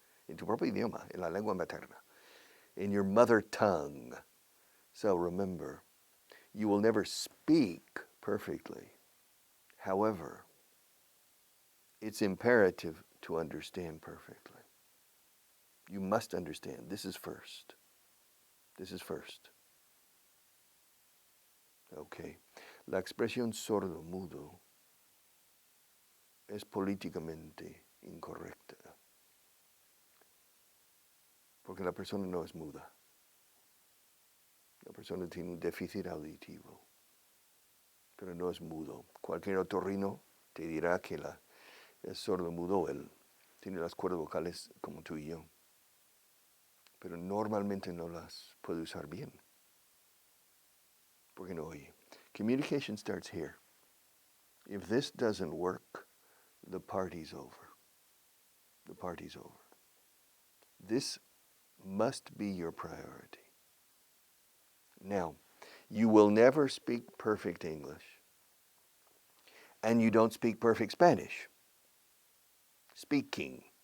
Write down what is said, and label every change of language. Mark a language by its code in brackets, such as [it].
[es] En tu propio idioma, en la lengua materna. [en] In your mother tongue. So remember, you will never speak perfectly. However, it's imperative to understand perfectly. You must understand. This is first. This is first. [es] Okay. La expresión sordo-mudo es políticamente incorrecta. Porque la persona no es muda. La persona tiene un déficit auditivo. Pero no es mudo. Cualquier otorrino te dirá que es sordo-mudo. Él tiene las cuerdas vocales como tú y yo. Pero normalmente no las puede usar bien. Porque no oye. [en] Communication starts here. If this doesn't work, the party's over. The party's over. This must be your priority. Now, you will never speak perfect English, and you don't speak perfect Spanish. Speaking.